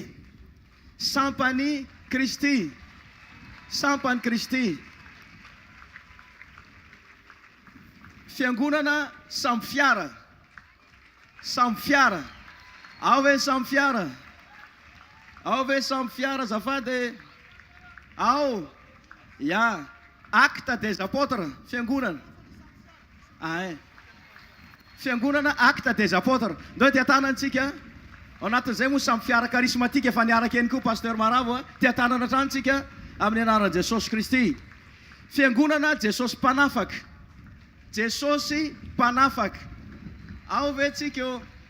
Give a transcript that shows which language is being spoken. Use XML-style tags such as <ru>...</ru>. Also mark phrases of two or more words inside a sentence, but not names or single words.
<mg>Sampany Kristy. Sampany Kristy. Fiangonana Samfiara. Samfiara. Ao ve Samfiara? Ao ve Samfiara azafady? Ao. Ya. Acte des Apôtres. Fiangonana. Fiangonana Acte des Apôtres. Ndao tia tanantsika. Ao anatin'izay moa Samfiara karismatika efa niaraka eny koa pasteur Maravo. Tia tanana atrantsika amin'ny anaran'i Jesosy Kristy. Fiangonana Jesosy mpanafaka. Jesosy mpanafaka. Ao ve tsika eo?</mg>